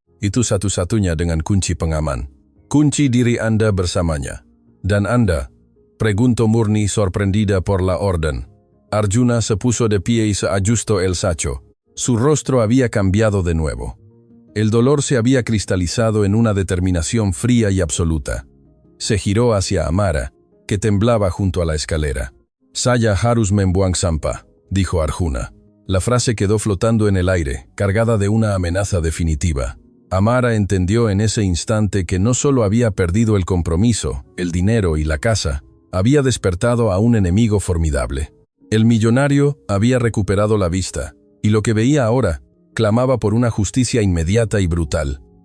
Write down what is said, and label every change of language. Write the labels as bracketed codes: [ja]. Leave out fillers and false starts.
[id] Itu satu-satunya dengan kunci pengaman. Kunci diri Anda bersamanya. Dan Anda, [es] preguntó Murni sorprendida por la orden. Arjuna se puso de pie y se ajustó el saco. Su rostro había cambiado de nuevo. El dolor se había cristalizado en una determinación fría y absoluta. Se giró hacia Amara, que temblaba junto a la escalera. [id] Saya harus membuang sampah, [es] dijo Arjuna. La frase quedó flotando en el aire, cargada de una amenaza definitiva. Amara entendió en ese instante que no solo había perdido el compromiso, el dinero y la casa, había despertado a un enemigo formidable. El millonario había recuperado la vista, y lo que veía ahora clamaba por una justicia inmediata y brutal.